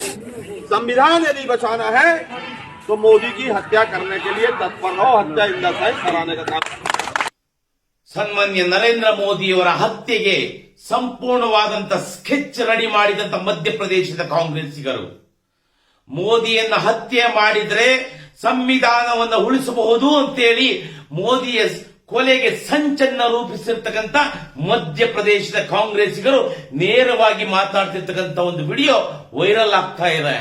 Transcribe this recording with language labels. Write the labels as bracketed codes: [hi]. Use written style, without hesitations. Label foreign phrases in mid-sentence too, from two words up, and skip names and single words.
[hi] संविधान यदि बचाना है तो मोदी की हत्या करने के लिए तत्पर हो, हत्या इंदसाइज कराने का काम। [kn] ಸನ್ಮಾನ್ಯ ನರೇಂದ್ರ ಮೋದಿಯವರ ಹತ್ಯೆಗೆ ಸಂಪೂರ್ಣವಾದಂತ [en] sketch ready [kn] ಮಾಡಿದಂತ ಮಧ್ಯಪ್ರದೇಶದ ಕಾಂಗ್ರೆಸ್ಸಿಗರು ಮೋದಿಯನ್ನ ಹತ್ಯೆ ಮಾಡಿದ್ರೆ ಸಂವಿಧಾನವನ್ನು ಉಳಿಸಬಹುದು ಅಂತೇಳಿ ಮೋದಿಯ ಕೊಲೆಗೆ ಸಂಚನ್ನ ರೂಪಿಸಿರ್ತಕ್ಕಂಥ ಮಧ್ಯಪ್ರದೇಶದ ಕಾಂಗ್ರೆಸ್ಸಿಗರು ನೇರವಾಗಿ ಮಾತಾಡ್ತಿರ್ತಕ್ಕಂಥ ಒಂದು [en] video viral [kn] ಆಗ್ತಾ ಇದೆ.